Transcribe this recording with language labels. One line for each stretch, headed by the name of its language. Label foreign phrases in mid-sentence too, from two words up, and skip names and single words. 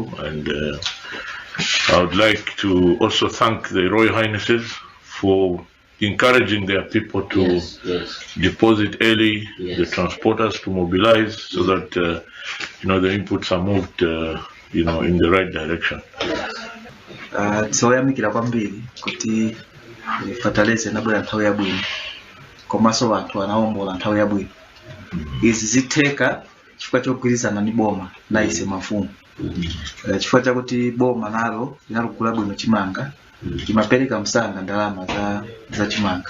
English: And I would like to also thank the Royal Highnesses for encouraging their people to deposit early, the transporters to mobilize, so that the inputs are moved in the right direction.
Nyanja: Tsoyamikira kwambiri kuti fertilizer nabwera nthawi yabwino, komanso anthu anaombola nthawi yabwino. Izi zitheka chifukwa chogwirizana ndi boma na ise mafumu, chifukwa chakuti boma nalo linalugula bwino chimanga, imapereka msanga ndalama za chimanga.